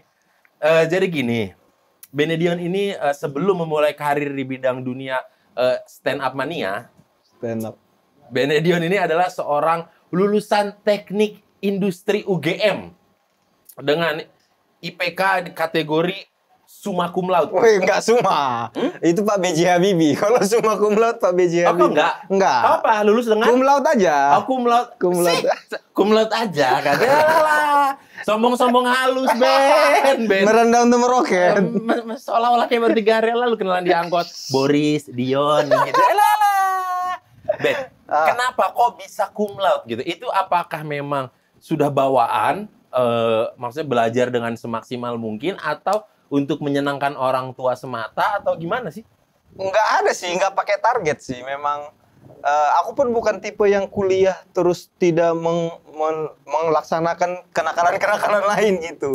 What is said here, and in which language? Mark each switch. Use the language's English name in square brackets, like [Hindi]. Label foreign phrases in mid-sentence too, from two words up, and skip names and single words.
[Indonesian] Jadi gini, Benedion ini sebelum memulai karir di bidang dunia [English] stand up [Indonesian] mania, Benedion ini adalah seorang lulusan teknik industri UGM dengan IPK di kategori [Latin] summa cum laude. [Indonesian] Wih, enggak summa. Itu Pak B.J. Habibie. Kalau [Latin] summa cum laude [Indonesian] Pak B.J. Oh, Habibie. enggak? Enggak. Apa? Lulus dengan? [Latin] Cum laude aja. Oh, cum laude. Cum laude. Cum laude [Indonesian] aja kan. Yalah. Sombong-sombong halus, Ben. Merendah untuk meroket. Seolah-olah kayak baru 3 hari lalu kenalan di angkot. Boris, Dion, gitu. Ben, kenapa kok bisa [Latin] cum laude [Indonesian] gitu? Itu apakah memang sudah bawaan, maksudnya belajar dengan semaksimal mungkin, atau untuk menyenangkan orang tua semata, atau gimana sih? Enggak ada sih, enggak pakai target sih. Memang aku pun bukan tipe yang kuliah terus tidak melaksanakan kenakalan-kenakalan lain gitu.